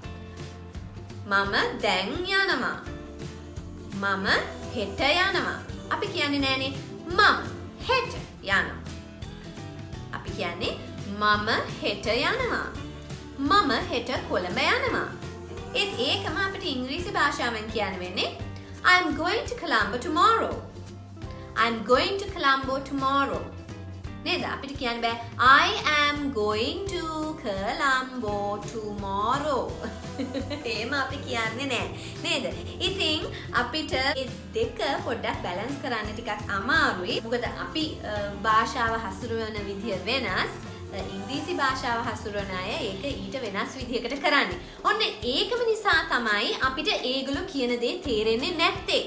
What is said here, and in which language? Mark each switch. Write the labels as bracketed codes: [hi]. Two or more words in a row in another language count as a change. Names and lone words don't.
[si] මම දැන් යනවා. මම හෙට යනවා. අපි කියන්නේ නෑනේ මම හෙට යනවා. අපි කියන්නේ මම හෙට යනවා. මම හෙට කොළඹ යනවා. ඒකම අපිට ඉංග්‍රීසි භාෂාවෙන් කියන්න වෙන්නේ [en] I'm going to Colombo tomorrow. [si] I'm going to Colombo tomorrow. නේද? අපිට කියන්න බෑ [en] I am going to Colombo tomorrow. [si] එහෙම අපි කියන්නේ නෑ. නේද? ඉතින් අපිට මේ දෙක පොඩ්ඩක් බැලන්ස් කරන්න ටිකක් අමාරුයි. මොකද අපි භාෂාව හසුරවන විදිය වෙනස්. ඉංග්‍රීසි භාෂාව හසුරවන අය ඒක ඊට වෙනස් විදිහකට කරන්නේ. ඔන්න ඒකම නිසා තමයි අපිට ඒගොල්ලෝ කියන දේ තේරෙන්නේ නැත්තේ.